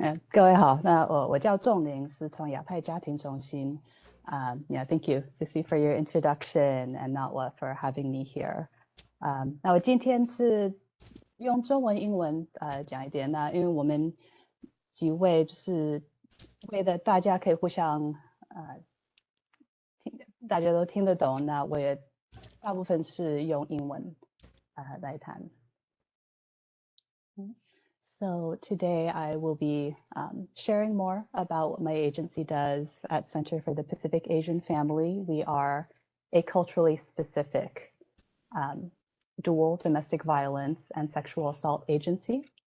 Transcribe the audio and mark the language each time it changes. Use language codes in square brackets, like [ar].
[zh] 各位好，那我叫仲宁，是从亚太家庭中心。 [en] Yeah, thank you, Cissy, for your introduction, and NATWA for having me here. [zh] 那我今天是用中文、英文讲一点。那因为我们几位就是为了大家可以互相大家都听得懂，那我也大部分是用英文来谈。 [en] So today I will be sharing more about what my agency does at Center for the Pacific Asian Family. We are a culturally specific dual domestic violence and sexual assault agency.